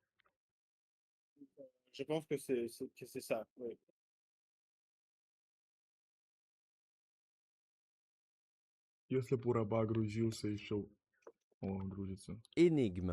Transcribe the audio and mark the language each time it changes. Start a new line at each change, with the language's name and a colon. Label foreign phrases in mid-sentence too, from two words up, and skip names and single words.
French: Je pense que c'est ça, oui.
Russian: Если б у раба грузился еще... О, грузится.
French: Énigme.